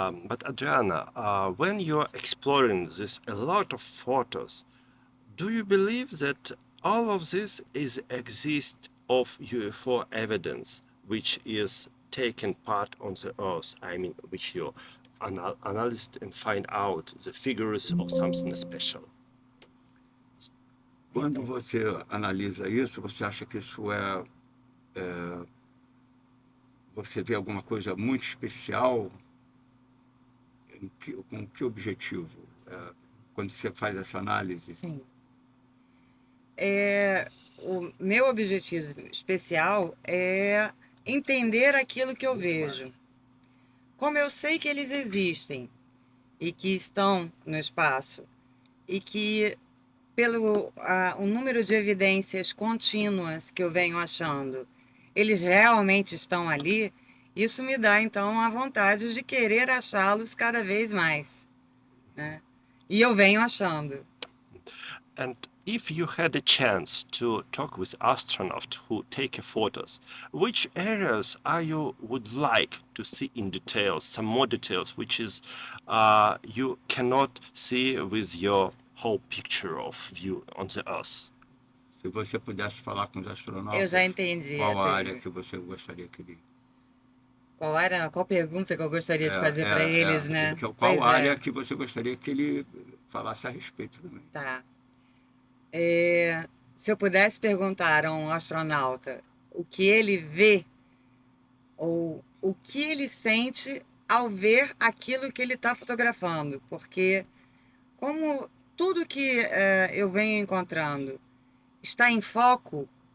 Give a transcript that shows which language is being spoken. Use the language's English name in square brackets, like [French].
[English] But Adriana, when you're exploring this, a lot of photos, do you believe that all of this is exist of UFO evidence, which is taken part on the Earth? I mean, which you analyze and find out the figures of something special. [Portuguese] Quando você analisa isso, você acha que isso você vê alguma coisa muito especial? Com que objetivo? Quando você faz essa análise? Sim. O meu objetivo especial é entender aquilo que eu vejo. Como eu sei que eles existem e que estão no espaço e que pelo o número de evidências contínuas que eu venho achando, eles realmente estão ali, isso me dá então a vontade de querer achá-los cada vez mais, né? E eu venho achando. [English] And if you had a chance to talk with astronauts who take photos, which areas you would like to see in details, some more details, which is you cannot see with your whole picture of view on the Earth? [Portuguese] Se você pudesse falar com os astronautas, eu já entendi. Qual a área que você gostaria que ele... Qual pergunta que eu gostaria de fazer para eles, né? Qual área que você gostaria que ele falasse a respeito também? Tá. Se eu pudesse perguntar a um astronauta o que ele vê ou o que ele sente ao ver aquilo que ele está fotografando, porque como tudo que eu venho encontrando está em foco,